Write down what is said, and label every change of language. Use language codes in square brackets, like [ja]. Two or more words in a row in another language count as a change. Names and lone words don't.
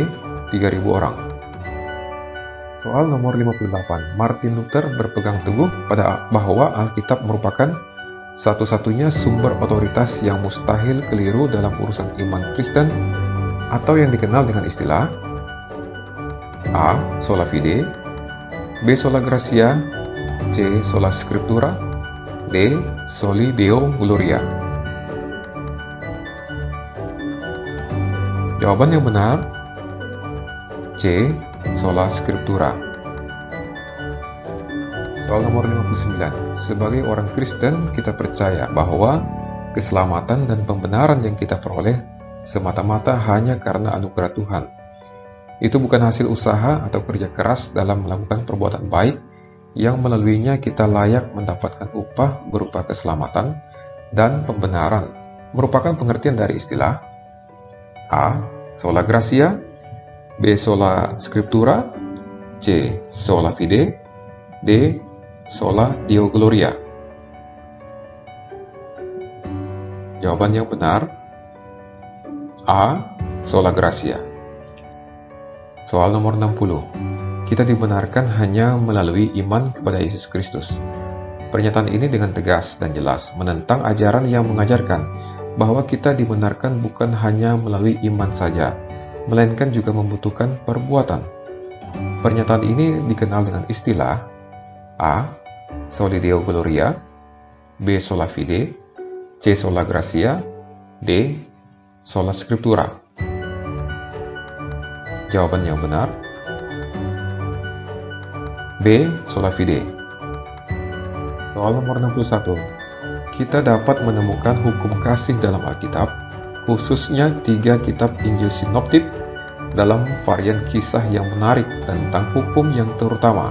[id] 3.000 orang. Soal nomor 58. Martin Luther berpegang teguh pada bahwa Alkitab merupakan satu-satunya sumber otoritas yang mustahil keliru dalam urusan iman Kristen, atau yang dikenal dengan istilah A. [la] Sola Fide, B. Sola Gratia, C. Sola Scriptura, D. Soli Deo Gloria. [id] Jawaban yang benar C. [la] Sola Scriptura. [id] Soal nomor 59. Sebagai orang Kristen, kita percaya bahwa keselamatan dan pembenaran yang kita peroleh semata-mata hanya karena anugerah Tuhan. Itu bukan hasil usaha atau kerja keras dalam melakukan perbuatan baik yang melaluinya kita layak mendapatkan upah berupa keselamatan dan pembenaran. Merupakan pengertian dari istilah A. [la] Sola Gratia, B. Sola Scriptura, C. Sola Fide, D. Sola Deo Gloria. [id] Jawaban yang benar A. [la] Sola Gratia. [id] Soal nomor 60. Kita dibenarkan hanya melalui iman kepada Yesus Kristus. Pernyataan ini dengan tegas dan jelas menentang ajaran yang mengajarkan bahwa kita dibenarkan bukan hanya melalui iman saja, melainkan juga membutuhkan perbuatan. Pernyataan ini dikenal dengan istilah A. [la] Soli Deo Gloria, B. Sola Fide, C. Sola Gratia, D. Sola Scriptura. [id] Jawaban yang benar B. [la] Sola Fide. [id] Soal nomor 61. Kita dapat menemukan hukum kasih dalam Alkitab, khususnya 3 kitab Injil Sinoptik, dalam varian kisah yang menarik tentang hukum yang terutama.